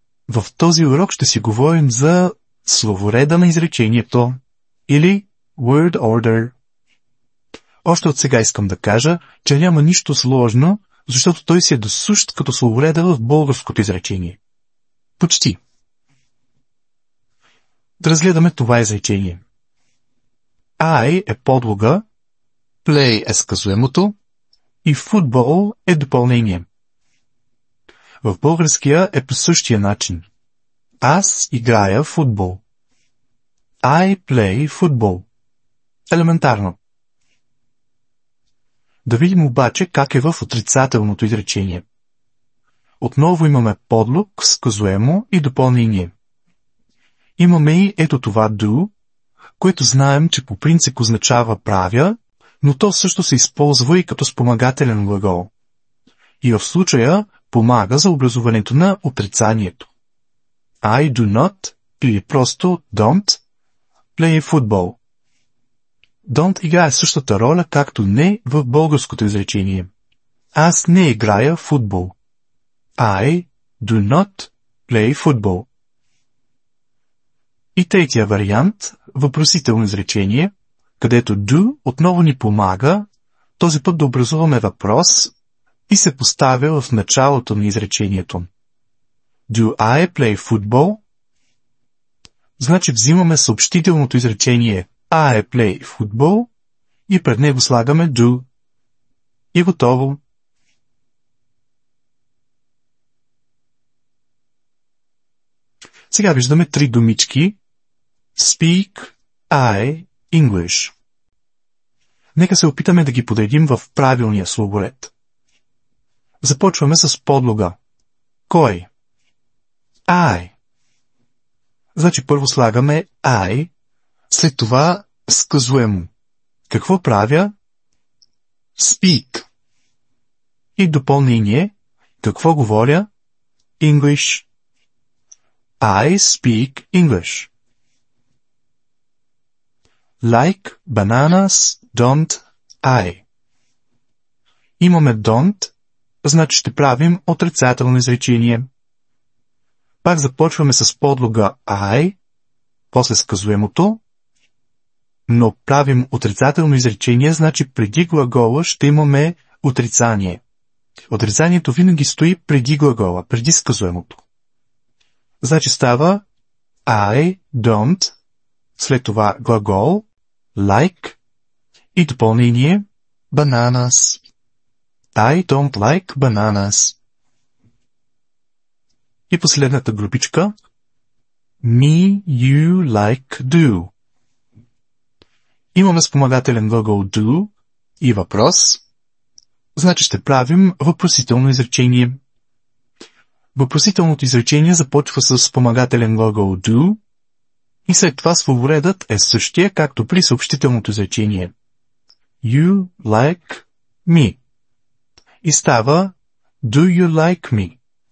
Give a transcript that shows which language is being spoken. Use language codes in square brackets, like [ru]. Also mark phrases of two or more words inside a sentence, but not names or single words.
[bg] В този урок ще си говорим за словореда на изречението или [en] word order. [bg] Още от сега искам да кажа, че няма нищо сложно, защото той си е досущ като словореда в българското изречение. Почти. Да разгледаме това изречение. I е подлога, play е сказуемото и football е допълнение. В българския е по същия начин. Аз играя футбол. [en] I play football. [bg] Елементарно. Да видим обаче как е в отрицателното изречение. Отново имаме подлог, сказуемо и допълнение. Имаме и ето това do, което знаем, че по принцип означава правя, но то също се използва и като спомагателен глагол. И в случая помага за образуването на отрицанието. [en] I do not, или просто don't, play football. [bg] Don't играе същата роля, както не в българското изречение. Аз не играя футбол. [en] I do not play football. [bg] И третия вариант, въпросително изречение, където do отново ни помага, този път да образуваме въпрос и се поставя в началото на изречението. [en] Do I play football? [bg] Значи взимаме съобщителното изречение [en] I play football [bg] и пред него слагаме do. И готово. Сега виждаме три думички [en] Speak, I, English. [bg] Нека се опитаме да ги подредим в правилния словоред. Започваме с подлога. Кой? [en] I. [bg] Значи първо слагаме I, след това сказуемо. Какво правя? Speak. И допълнение. Какво говоря? [en] English. I speak English. Like bananas, don't I. [bg] Имаме don't, значи ще правим отрицателно изречение. Пак започваме с подлога I, после сказуемото, но правим отрицателно изречение, значи преди глагола ще имаме отрицание. Отрицанието винаги стои преди глагола, преди сказуемото. Значи става [en] I don't, [bg] след това глагол, like и допълнение bananas. [en] I don't like bananas. [bg] И последната групичка [en] me, you, like, do. [bg] Имаме спомагателен глагол do и въпрос, значи ще правим въпросително изречение. Въпросителното изречение започва с спомагателен глагол do и след това словоредът е същия, както при съобщителното изречение. [en] You like me. [bg] И става [en] Do you like me?